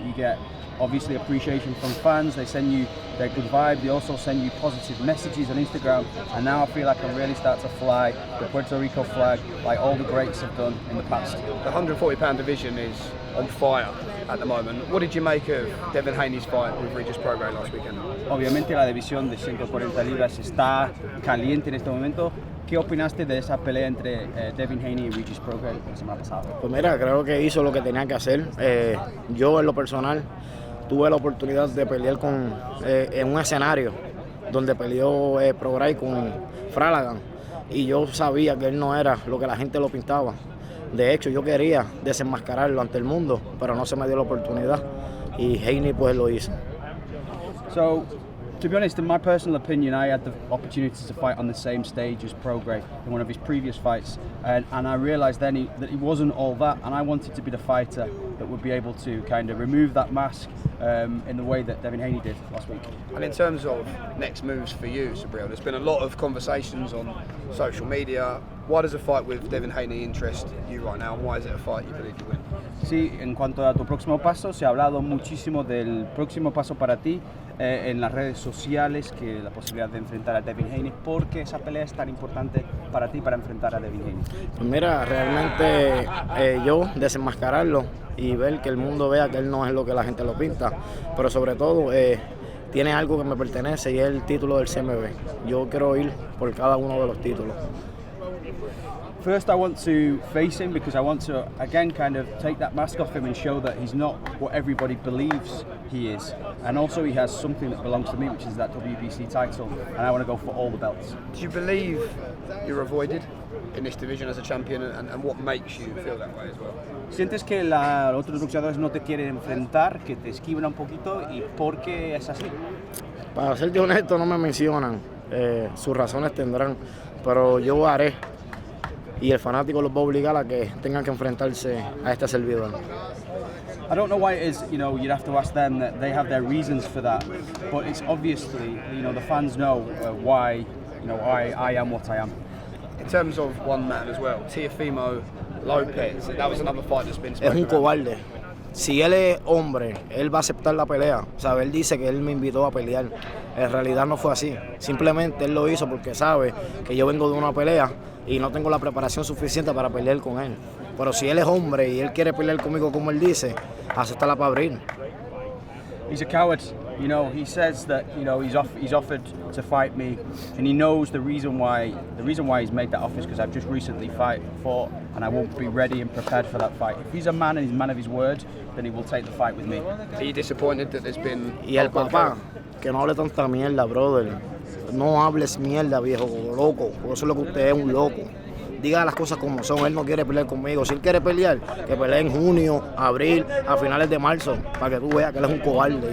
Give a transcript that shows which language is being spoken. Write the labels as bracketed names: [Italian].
[English] You get obviously appreciation from fans, they send you their good vibe, they also send you positive messages on Instagram, and now I feel like I really start to fly the Puerto Rico flag like all the greats have done in the past. The 140-pound division is on fire at the moment. What did you make of Devin Haney's fight with Regis Prograis last weekend? [Spanish] Obviamente la división de 140 libras está caliente en este momento. ¿Qué opinaste de esa pelea entre Devin Haney y Regis Prograis la semana pasada? Pues mira, creo que hizo lo que tenía que hacer. Yo en lo personal tuve la oportunidad de pelear en un escenario donde peleó Prograis con Flanagan y yo sabía que él no era lo que la gente lo pintaba. De hecho, yo quería desenmascararlo ante el mundo, pero no se me dio la oportunidad y Haney pues lo hizo. [English] So, to be honest, in my personal opinion, I had the opportunity to fight on the same stage as Prograis in one of his previous fights, and I realised then that he wasn't all that, and I wanted to be the fighter that would be able to kind of remove that mask in the way that Devin Haney did last week. And in terms of next moves for you, Subriel, there's been a lot of conversations on social media. Why does a fight with Devin Haney interest you right now, and why is it a fight you believe you win? [Spanish] Sí, en cuanto a tu próximo paso, se ha hablado muchísimo del próximo paso para ti en las redes sociales, que la posibilidad de enfrentar a Devin Haney. ¿Por qué esa pelea es tan importante para ti para enfrentar a Devin Haney? Pues mira, realmente yo desenmascararlo y ver que el mundo vea que él no es lo que la gente lo pinta, pero sobre todo tiene algo que me pertenece y es el título del CMB. Yo quiero ir por cada uno de los títulos. [English] First, I want to face him because I want to, again, kind of take that mask off him and show that he's not what everybody believes he is. And also he has something that belongs to me, which is that WBC title, and I want to go for all the belts. Do you believe you're avoided in this division as a champion, and what makes you feel that way as well? [Spanish] ¿Sientes que los otros boxeadores no te quieren enfrentar, que te esquivan un poquito, y por qué es así? Para serte honesto, no me mencionan, sus razones tendrán, pero yo haré. Y el fanático los va a obligar a que tengan que enfrentarse a este servidor. [English] I don't know why it is, you'd have to ask them, that they have their reasons for that, but it's obviously, the fans know why, I am what I am. In terms of one man as well, Teofimo Lopez, that was another fight that's been spoken [Spanish] Es un [English] about. [Spanish] cobarde. si él es hombre, él va a aceptar la pelea. O sea, él dice que él me invitó a pelear. En realidad no fue así. Simplemente él lo hizo porque sabe que yo vengo de una pelea y no tengo la preparación suficiente para pelear con él. Pero si él es hombre y él quiere pelear conmigo como él dice, aceptarla para abrir. [English] He's a coward. You know, he says that, you know, he's offered to fight me, and he knows the reason why he's made that offer is because I've just recently fought, and I won't be ready and prepared for that fight. If he's a man and he's a man of his word, then he will take the fight with me. Are you disappointed that there's been... [Spanish] Y el papá, que no hable tanta mierda, [English] brother. [Spanish] No hables mierda, viejo loco, porque eso es lo que usted es, un loco. Diga las cosas como son, él no quiere pelear conmigo. Si él quiere pelear, que pelee en junio, abril, a finales de marzo, para que tú veas que él es un cobarde.